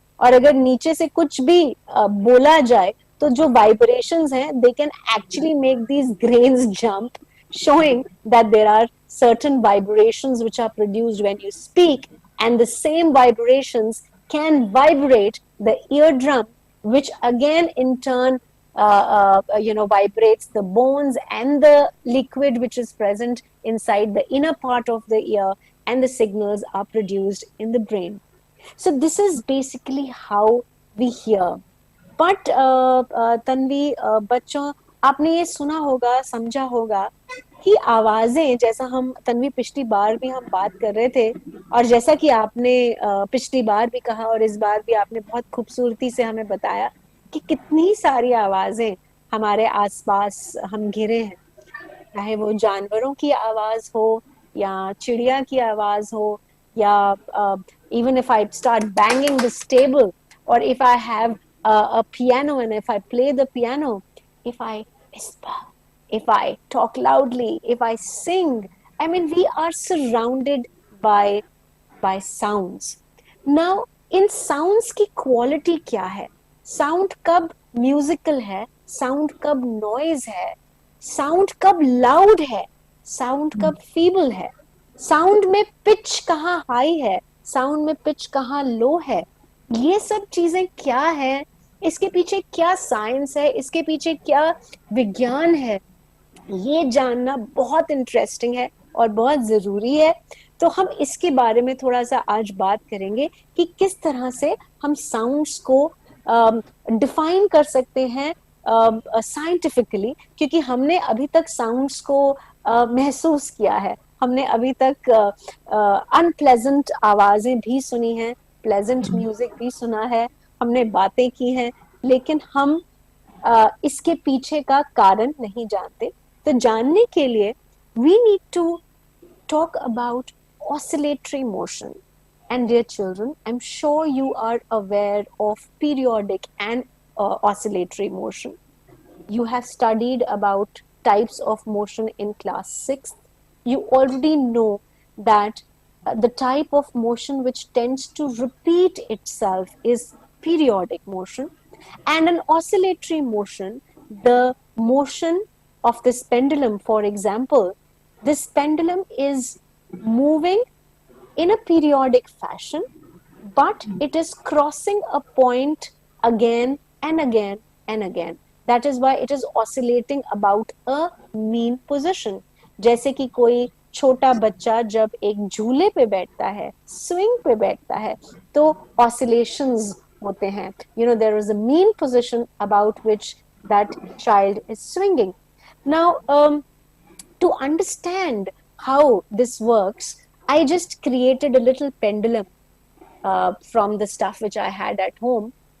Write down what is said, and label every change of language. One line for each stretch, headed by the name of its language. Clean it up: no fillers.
Hindi: और अगर नीचे से कुछ भी बोला जाए, तो जो वाइब्रेशंस हैं
English: they can actually make these grains jump, showing that there are certain vibrations which are produced when you speak, and the same vibrations can vibrate the eardrum, which again in turn vibrates the bones and the liquid which is present inside the inner part of the ear, and the signals are produced in the brain. So this is basically how we hear.
Hindi: But Tanvi, बच्चों, आपने ये सुना होगा, समझा होगा कि आवाजें, जैसा हम तन्वी पिछली बार भी हम बात कर रहे थे और जैसा कि आपने पिछली बार भी कहा और इस बार भी आपने बहुत खूबसूरती से हमें बताया कि कितनी सारी आवाजें हमारे आसपास हम घिरे हैं, चाहे वो जानवरों की आवाज हो या
English: चिड़िया की आवाज हो या even if I start banging this table, or if I have a piano and if I play the piano, if I whisper, if I talk loudly, if I sing, I mean, we are surrounded by sounds.
Hindi: Now, in sounds की quality क्या है? Sound कब musical है? Sound कब noise है? Sound कब loud है? Sound कब feeble है? Sound में pitch कहाँ high है? Sound में pitch कहाँ low है? ये सब चीजें क्या है? इसके पीछे क्या साइंस है? इसके पीछे क्या विज्ञान है? ये जानना बहुत इंटरेस्टिंग है और बहुत जरूरी है. तो हम इसके बारे में थोड़ा सा आज बात करेंगे कि किस तरह से हम साउंड्स को डिफाइन कर सकते हैं साइंटिफिकली, क्योंकि हमने अभी तक साउंड्स को महसूस किया है. हमने अभी तक अनप्लेजेंट आवाजें भी सुनी हैं, प्लेजेंट म्यूजिक भी सुना है, हमने बातें की हैं, लेकिन हम इसके पीछे का कारण नहीं जानते. तो जानने के लिए
English: we need to talk about oscillatory motion. And dear children, I'm sure you are aware of periodic and oscillatory motion. You have studied about types of motion in class 6th. You already know that the type of motion which tends to repeat itself is periodic motion. And an oscillatory motion, the motion of this pendulum, for example, this pendulum is moving in a periodic fashion, but it is crossing a point again and again and again. That is why it is oscillating about a mean position.
Hindi: जैसे कि कोई छोटा बच्चा जब एक झूले पे बैठता है, स्विंग पे बैठता है, तो oscillations होते हैं.
English: There is a mean position about which that child is swinging. Now, To understand how this works, I just created a little pendulum from the stuff which I had at home.